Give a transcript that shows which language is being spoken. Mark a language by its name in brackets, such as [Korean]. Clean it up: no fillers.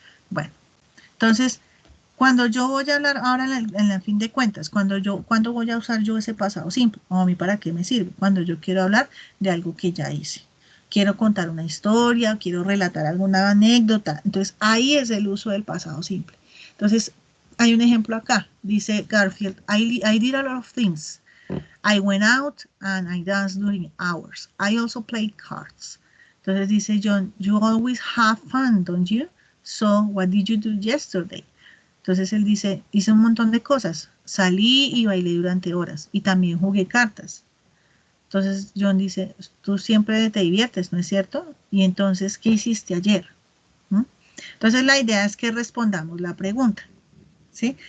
[Spanish] Bueno, entonces, cuando yo voy a hablar ahora en la fin de cuentas, ¿cuándo voy a usar yo ese pasado simple? ¿O a mí para qué me sirve? Cuando yo quiero hablar de algo que ya hice. Quiero contar una historia, quiero relatar alguna anécdota. Entonces, ahí es el uso del pasado simple. Entonces, hay un ejemplo acá. Dice Garfield, [English] I did a lot of things. I went out and I danced during hours. I also played cards. [Spanish] Entonces dice John, [English] you always have fun, don't you? So, what did you do yesterday? [Spanish] Entonces él dice, hice un montón de cosas. Salí y bailé durante horas. Y también jugué cartas. Entonces John dice, tú siempre te diviertes, ¿no es cierto? Y entonces, ¿qué hiciste ayer? Entonces la idea es que respondamos la pregunta. ¿Sí?